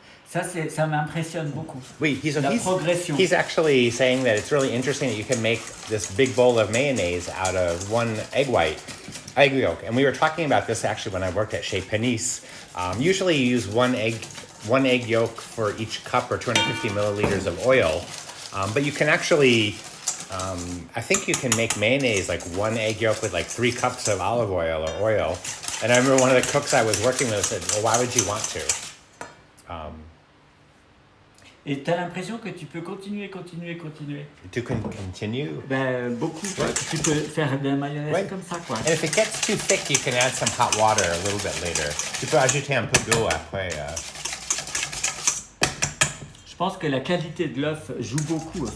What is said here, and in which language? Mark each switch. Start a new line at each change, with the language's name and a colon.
French: Ça m'impressionne beaucoup. Oui, la progression.
English: He's actually saying that it's really interesting that you can make this big bowl of mayonnaise out of one egg yolk. And we were talking about this actually when I worked at Chez Panisse. Usually you use one egg yolk for each cup or 250 milliliters of oil. But you can actually, I think you can make mayonnaise like one egg yolk with like 3 cups of olive oil or oil. And I remember one of the cooks I was working with said, well, why would you want to?
French: Et tu as l'impression que tu peux continuer.
English: To continue?
French: Ben, beaucoup. Tu peux faire de la mayonnaise comme ça, quoi.
English: And if it gets too thick, you can add some hot water a little bit later.
French: Tu peux ajouter un peu d'eau après. Je pense que la qualité de l'œuf joue beaucoup.